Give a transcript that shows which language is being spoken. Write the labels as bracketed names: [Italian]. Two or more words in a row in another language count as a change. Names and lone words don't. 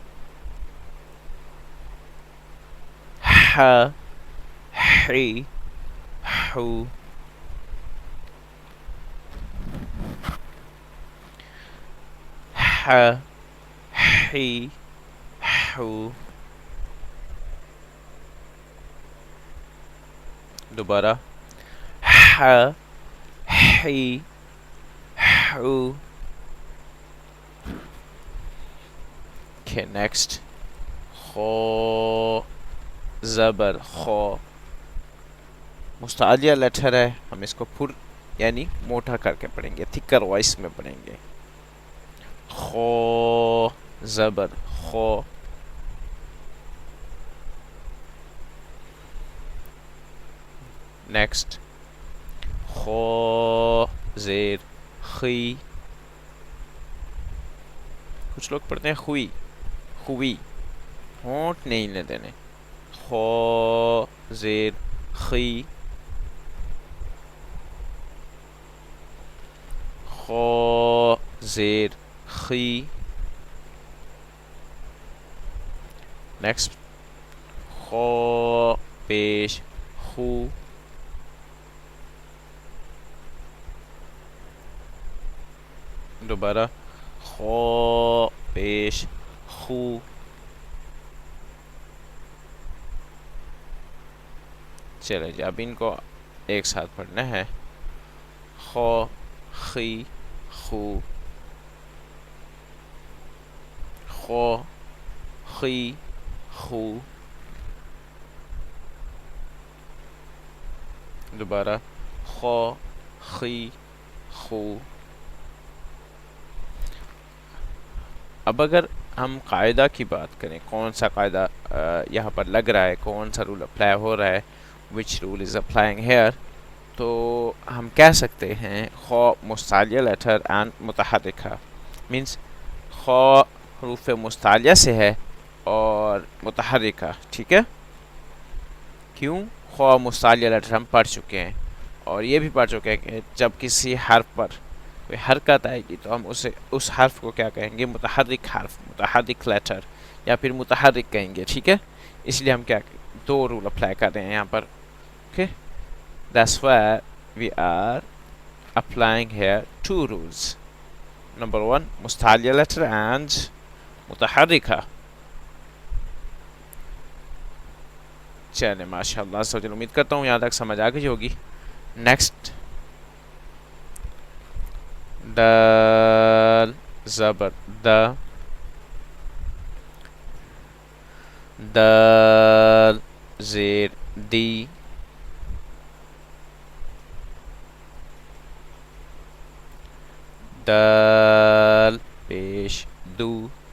[English] ح حی حو ح حی حو دوبارہ ح حی حو. Okay, next [Urdu] خو زبر خو مستعلیہ لیٹر ہے ہم اس کو پھر یعنی موٹا کر کے پڑھیں گے [English] thicker voice [Urdu] میں پڑھیں گے. خو زبر خو نیکسٹ خو زیر خی کچھ لوگ پڑھتے ہیں خوئی خوی ہونٹ نہیں لے دینے. خو زیر خی خو زیر خی نیکسٹ خو پیش خو دوبارہ خو پیش خو. چلے جی اب ان کو ایک ساتھ پڑھنا ہے. خو خی خو خو خی خو دوبارہ خو خی خو. اب اگر ہم قاعدہ کی بات کریں کون سا قاعدہ یہاں پر لگ رہا ہے کون سا [English] rule apply [Urdu] ہو رہا ہے [English] which rule is applying here [Urdu] تو ہم کہہ سکتے ہیں خو مستعلیہ [English] letter and [Urdu] متحرکہ مینس خو حروف مستعلیہ سے ہے اور متحرکہ. ٹھیک ہے کیوں خو مستعلیہ لیٹر ہم پڑھ چکے ہیں اور یہ بھی پڑھ چکے ہیں کہ جب کسی حرف پر کوئی حرکت آئے گی تو ہم اسے اس حرف کو کیا کہیں گے متحرک حرف متحرک لیٹر یا پھر متحرک کہیں گے. ٹھیک ہے, اس لیے ہم کیا دو [English] rule apply [Urdu] کر رہے ہیں یہاں پر. [English] اوکے, that's why we are applying here two rules. Number one, مستعلیہ letter and متحرکہ. [Urdu] چلیں [Arabic] ماشاء اللہ [Urdu] سے امید کرتا ہوں یہاں تک سمجھ آ گئی ہوگی. نیکسٹ, دال زبر دا, دال زیر دی, دال پیش دو.